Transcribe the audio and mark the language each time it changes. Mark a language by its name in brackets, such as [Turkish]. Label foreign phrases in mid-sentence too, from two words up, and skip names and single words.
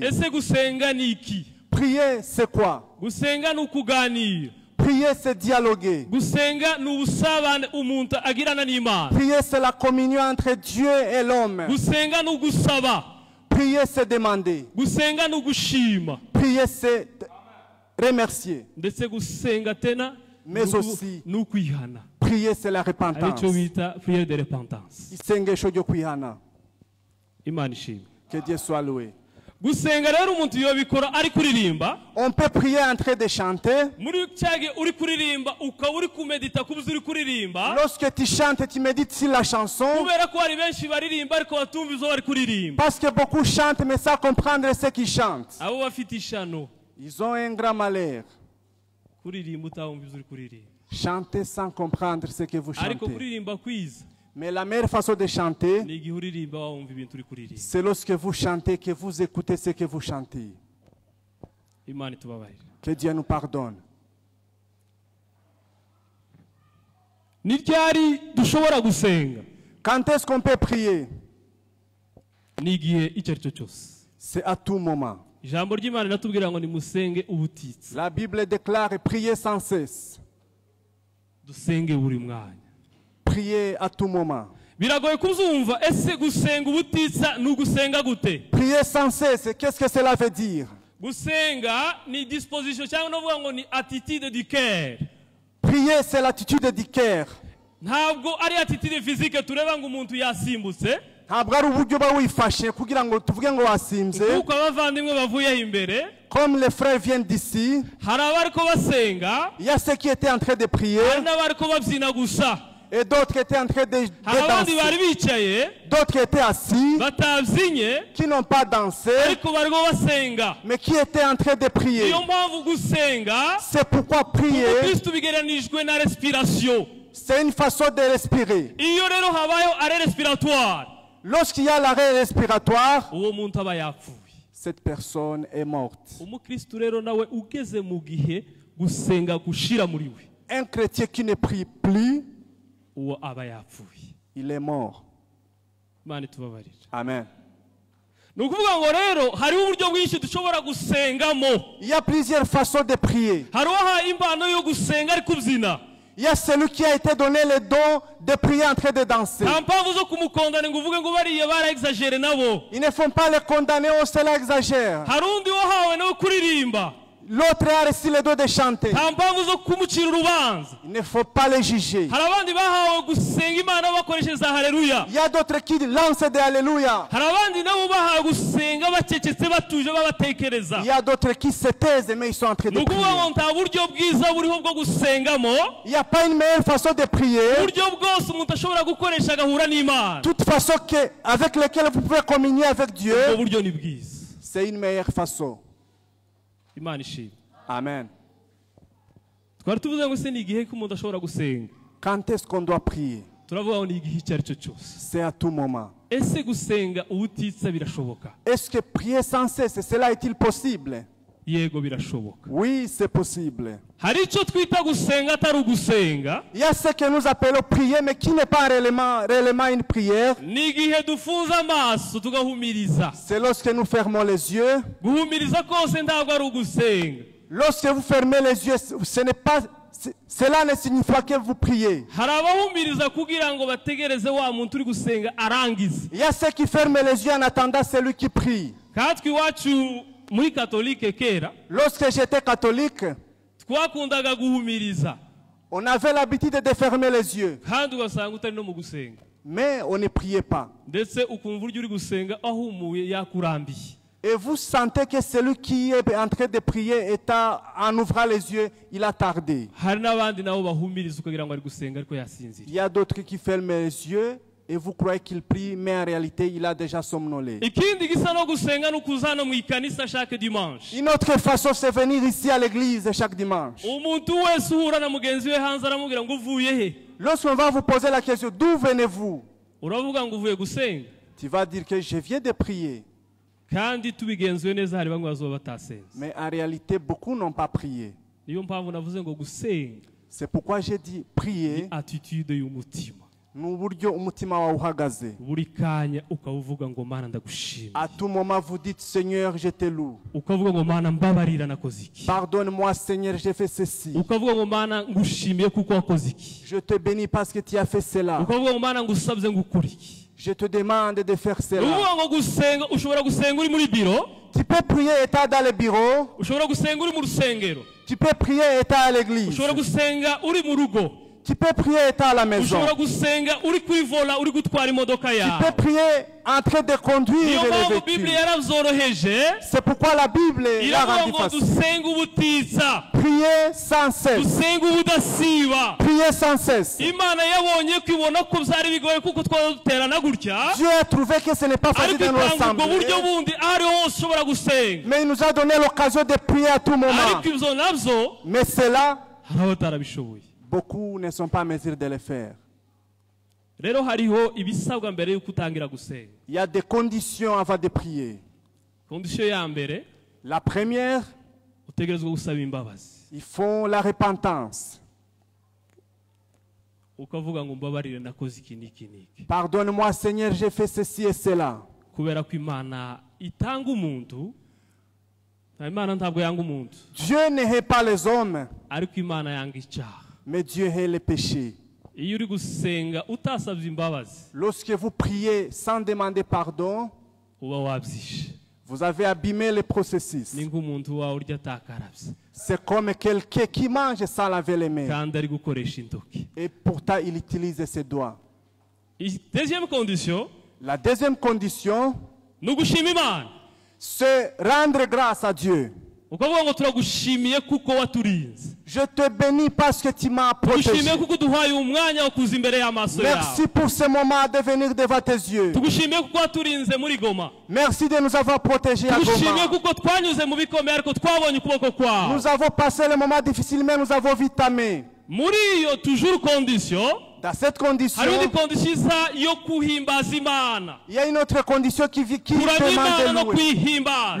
[Kinyarwanda] Ese gusenga ni iki? [French] Prier, c'est quoi? [Kinyarwanda] Gusenga ni ukuganira. [French] Prier, c'est dialoguer. [Kinyarwanda] Gusenga ni ubusabane umuntu agirana n'Imana. [French] Prier, c'est la communion entre Dieu et l'homme. [Kinyarwanda] Gusenga ni ugusaba. [French] Prier, c'est demander. [Kinyarwanda] Gusenga ni ugushima. [French] Prier, c'est remercier. [Kinyarwanda] Ndetse gusenga tena [French] Mais aussi, [Kinyarwanda] ni ukwihana. [French] prier, c'est la repentance. [Kinyarwanda] Aricyo bita [French] prière de repentance. [Kinyarwanda] Isengesho ryo kwihana. Imana ishimwe. [French] Que Dieu soit loué. [Kinyarwanda] Gusenga rero umuntu yobikora ari kuririmba. [French] On peut prier en train de chanter. [Kinyarwanda] Muri cyage uri kuririmba ukaba uri kumedita kubuza uri kuririmba. [French] Lorsque tu chantes, tu médites sur la chanson. [Kinyarwanda] Kubera ko hari benshi baririmba ariko batumva izo bari kuririmba. [French] Parce que beaucoup chantent, mais sans comprendre ce qu'ils chantent. [Kinyarwanda] Abo bafite ishano. [French] Ils ont un grand malheur. [Kinyarwanda] Kuririmba utawumva izo uri kuririmba. [French] Chanter sans comprendre ce que vous [Kinyarwanda] Ariko [French] chantez. [Kinyarwanda] kuririmba kwiza [French] Mais la meilleure façon de chanter, [Kinyarwanda] ni igihe uririmba wumva ibintu uri kuririmba. [French] c'est lorsque vous chantez, que vous écoutez ce que vous chantez. [Kinyarwanda] Imana itubabarire. [French] Que Dieu nous pardonne. [Kinyarwanda] Ni ryari dushobora gusenga? [French] Quand est-ce qu'on peut prier? [Kinyarwanda] Ni igihe icyo ari cyo cyose. [French] C'est à tout moment. [Kinyarwanda] Ijambo ry'Imana riratubwira ngo nimusenge ubutitsa. [French] La Bible déclare prier sans cesse. [Kinyarwanda] Dusenge buri mwanya. [French] Prier à tout moment. [Kinyarwanda] Biragoye kuzumva ese gusenga ubutitsa ni ugusenga gute? [French] Prier sans cesse, qu'est-ce que cela veut dire? [Kinyarwanda] Gusenga ni disposition cyangwa no vuga ngo ni [French] attitude du cœur. Prier, c'est l'attitude du cœur. [Kinyarwanda] Ntabwo ari [French] attitude physique [Kinyarwanda] tureba ngo umuntu yasimbutse. Ntabwo ari uburyo uba wifashe kugira ngo tuvuge ngo wasinze. Kuko abavandimwe bavuye imbere. [French] Comme les frères viennent d'ici, [Kinyarwanda] hari abariko basenga. [French] il y a ceux qui étaient en train de prier. [Kinyarwanda] Hari n'abariko babyina gusa. [French] Et d'autres qui étaient en train de [Kinyarwanda] abandi bari [French] danser. [Kinyarwanda] bicaye [French] D'autres qui étaient assis, [Kinyarwanda] batavzinye [French] qui n'ont pas dansé, [Kinyarwanda] ariko bariko basenga. [French] mais qui étaient en train de prier. [Kinyarwanda] Niyo mpamvu gusenga [French] C'est pourquoi prier, [Kinyarwanda] Kristo bigeranijwe na respiration. [French] c'est une façon de respirer. [Kinyarwanda] iyo rero habayeho [French] arrêt respiratoire Lorsqu'il y a l'arrêt respiratoire, [Kinyarwanda] uwo muntu aba yapfuye. [French] cette personne est morte. [Kinyarwanda] Umukristo rero nawe ugeze mu gihe gusenga gushira muri we, [French] Un chrétien qui ne prie plus, [Kinyarwanda] uwo aba yapfuye. [French] il est mort. [Kinyarwanda] Imana itubabarire. Amen. Ni ukuvuga ngo rero hariho uburyo bwinshi dushobora gusengamo. [French] Il y a plusieurs façons de prier. [Kinyarwanda] Hari uwahaye impano yo gusenga ari kubyina, [French] Il y a celui qui a été donné le don de prier en train de danser. [Kinyarwanda] nta mpamvu zo kumukondana ngo uvuge ngo bariya barayexagere nabo. [French] Il ne faut pas le condamner, oh cela exagère. [Kinyarwanda] Hari undi wahawe nawe kuririmba, [French] L'autre a reçu le don de chanter. [Kinyarwanda] nta mpamvu zo kumucira urubanza. [French] Il ne faut pas le juger. [Kinyarwanda] Hari abandi bahawe gusenga Imana bakoresheje za haleluya. [French] Il y a d'autres qui lancent des alléluia. [Kinyarwanda] Hari abandi nabo bahawe gusenga bacecetse batuje babatekereza. [French] Il y a d'autres qui se taisent mais ils sont en train [Kinyarwanda] Ni [French] de [Kinyarwanda] ukuvuga [French] prier. [Kinyarwanda] ngo nta buryo bwiza buriho bwo gusengamo, [French] Il n'y a pas une meilleure façon de prier. [Kinyarwanda] uburyo bwose umuntu ashobora gukoresha agahura n'Imana. [French] Toute façon avec laquelle vous pouvez communier avec Dieu, [Kinyarwanda] Ubwo buryo ni bwiza. [French] c'est une meilleure façon. [Kinyarwanda] Imana ishimwe. Amen. Twari tuvuze ngo se ni igihe ko umuntu ashobora gusenga. [French] Quand est-ce qu'on doit prier? [Kinyarwanda] Turavuga ngo ni igihe icyo ari cyo cyose. [French] C'est à tout moment. [Kinyarwanda] Ese gusenga ubutitsa birashoboka? [French] Est-ce que prier sans cesse, cela est-il possible? [Kinyarwanda] Yego birashoboka. [French] Oui, c'est possible. [Kinyarwanda] Hari icyo twita gusenga atari ugusenga. [French] Il y a ce que nous appelons prier, mais qui n'est pas réellement une prière. [Kinyarwanda] Ni igihe dufunze amaso tugahumiriza. [French] C'est lorsque nous fermons les yeux. [Kinyarwanda] Guhumiriza kose ntabwo ari ugusenga. [French] Lorsque vous fermez les yeux, cela ne signifie pas que vous priez. [Kinyarwanda] Hari abahumiriza kugira ngo bategereze wa muntu uri gusenga arangize. [French] Il y a ceux qui ferment les yeux en attendant celui qui prie. [Kinyarwanda] Katwe iwacu muri katolike kera [French] Lorsque j'étais catholique, [Kinyarwanda] twakundaga guhumiriza, [French] on avait l'habitude de fermer les yeux, [Kinyarwanda] kandi ugasanga utari no mu gusenga, [French] mais on ne priait pas. [Kinyarwanda] ndetse ukumva uryo uri gusenga ahumuye yakurambiye. [French] Et vous sentez que celui qui est en train de prier en ouvrant les yeux, il a tardé. [Kinyarwanda] Hari n'abandi nabo bahumiriza ukagira ngo ari gusenga ariko yasinzira. [French] Il y a d'autres qui ferment les yeux et vous croyez qu'il prie, mais en réalité, il a déjà somnolé. [Kinyarwanda] Ikindi gisa no gusenga no kuzana mu ikanisa [French] chaque dimanche. Une autre façon, c'est venir ici à l'église chaque dimanche. [Kinyarwanda] Umuntu wese uhura na mugenzi we hanze aramubwira ngo uvuye he? [French] Lorsqu'on va vous poser la question, d'où venez-vous? [Kinyarwanda] Uravuga ngo uvuye gusenga. [French] Tu vas dire que je viens de prier. [Kinyarwanda] Kandi tubigenzuye neza hari bamwe bazoba batasenze. [French] Mais en réalité, beaucoup n'ont pas prié. [Kinyarwanda] Niyo mpamvu navuze ngo gusenga [French] C'est pourquoi j'ai dit prier. [Kinyarwanda] attitude y'umutima. N'uburyo umutima wawe uhagaze. Buri kanya ukavuga ngo Mana ndagushimye. [French] À tout moment, vous dites Seigneur, je te loue. [Kinyarwanda] Ukavuga ngo Mana mbabarira nakoze iki. [French] Pardonne-moi, Seigneur, j'ai fait ceci. [Kinyarwanda] Ukavuga ngo Mana ngushimiye kuko wakoze iki. [French] Je te bénis parce que tu as fait cela. [Kinyarwanda] Ukavuga ngo Mana ngusabye ngukora iki. [French] Je te demande de faire cela. [Kinyarwanda] Uvuga ngo gusenga ushobora gusenga uri muri biro, [French] Tu peux prier étant dans le bureau. [Kinyarwanda] ushobora gusenga uri mu rusengero, [French] Tu peux prier étant à l'église. [Kinyarwanda] ushobora gusenga uri mu rugo, [French] Tu peux prier étant à la maison. [Kinyarwanda] ushobora gusenga uri kuri vola uri gutwara imodoka [French] Tu peux [Kinyarwanda] yawe. [French] prier en train de conduire [Kinyarwanda] Niyo [French] les [Kinyarwanda] mpamvu [French] véhicules. [Kinyarwanda] Bibiliya yarabyoroheje, [French] C'est pourquoi la Bible l'a [Kinyarwanda] iravuga [French] rendu [Kinyarwanda] ngo [French] facile. [Kinyarwanda] dusenga ubutitsa, [French] Prier sans cesse. [Kinyarwanda] dusenga ubudasiba. [French] Prier sans cesse. [Kinyarwanda] Imana yabonye ko ibona ko byari bigoye kuko twaduterana gutya, [French] Dieu a trouvé que ce n'est pas facile [Kinyarwanda] ariko [French] de nous [Kinyarwanda] itanga ubwo [French] rassembler. [Kinyarwanda] buryo bundi aho hose ushobora gusenga. [French] Mais il nous a donné l'occasion de prier à tout moment. [Kinyarwanda] Ariko ibyo nabyo [French] Mais cela, [Kinyarwanda] hari abatarabishoboye. [French] beaucoup ne sont pas en mesure de le faire. [Kinyarwanda] Rero hariho ibisabwa mbere yuko utangira gusenga. [French] Il y a des conditions avant de prier. [Kinyarwanda] Kondisiyo ya mbere [French] La première, [Kinyarwanda] utegerezwa gusaba imbabazi, [French] il faut la repentance. [Kinyarwanda] ukavuga ngo mbabarire nakoze iki n'iki n'iki. [French] Pardonne-moi, Seigneur, j'ai fait ceci et cela. [Kinyarwanda] Kubera ko Imana itanga umuntu, Imana ntabwo yanga umuntu, [French] Dieu ne hait pas les hommes, [Kinyarwanda] ariko Imana yanga icyaha. [French] mais Dieu hait les péchés. [Kinyarwanda] Iyo uri gusenga utasabye imbabazi [French] Lorsque vous priez sans demander pardon, [Kinyarwanda] uba wabyishe. [French] vous avez abîmé le processus. [Kinyarwanda] Ni nk'umuntu wawe urya atakarabye [French] C'est comme quelqu'un qui mange sans laver les mains. [Kinyarwanda] kandi ari gukoresha intoki. [French] Et pourtant, il utilise ses doigts. Deuxième condition La deuxième condition, [Kinyarwanda] ni ugushima Imana, [French] c'est rendre grâce à Dieu. [Kinyarwanda] ukavuga ngo turagushimiye kuko waturinze, [French] Je te bénis parce que tu m'as protégé. [Kinyarwanda] tugushimiye kuko duhaye umwanya wo kuza imbere y'amaso [French] Merci [Kinyarwanda] yawe, [French] pour ce moment de venir devant tes yeux. [Kinyarwanda] tugushimiye kuko waturinze muri Goma, [French] Merci de nous avoir protégés à [Kinyarwanda] tugushimiye [French] Goma. [Kinyarwanda] kuko twanyuze mu bikomeye ariko twabonye ukuboko kwawe. [French] Nous avons passé le moment difficile, mais nous avons vu ta main. [Kinyarwanda] muri iyo [French] toujours condition Dans cette condition, [Kinyarwanda] hari indi condition isa yo kuhimbaza Imana [French] il y a une autre condition qui [Kinyarwanda] kuramya Imana no [French] demande de louer. [Kinyarwanda] kwihimbaza